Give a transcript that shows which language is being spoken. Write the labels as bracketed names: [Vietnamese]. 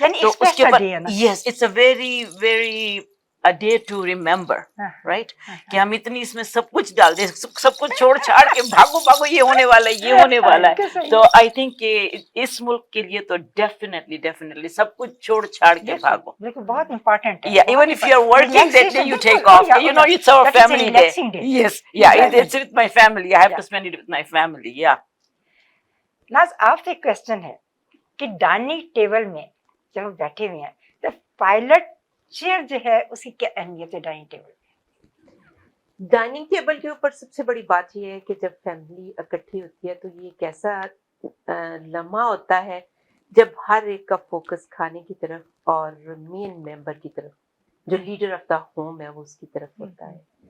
[Hindi] तो उसके बाद [English] Yes it's a very very a day to remember, right? [Hindi] कि हम इतनी इसमें सब कुछ डाल दे, सब कुछ छोड़ छाड़ के भागो भागो, ये होने वाला है, ये होने वाला है। तो [English] I think [Hindi] कि इस मुल्क के लिए तो डेफिनेटली सब कुछ छोड़ छाड़ के भागो, बिल्कुल बहुत इम्पोर्टेंट है। [English] Yeah, even if you are working that day, you take off. You know, it's our family day. Yes, yeah, it's with my family. I have to spend it with my family. Yeah. [Hindi] नाज आपसे एक question है कि dining table में जब हम बैठे हुए हैं तो पायलट चेयर जो है उसकी क्या अहमियत है डाइनिंग टेबल? डाइनिंग टेबल के ऊपर सबसे बड़ी बात यह है कि जब फैमिली इकट्ठी होती है तो ये एक ऐसा लम्हा होता है जब हर एक का फोकस खाने की तरफ और मेन मेंबर की तरफ, जो लीडर ऑफ द होम है, वो उसकी तरफ होता है।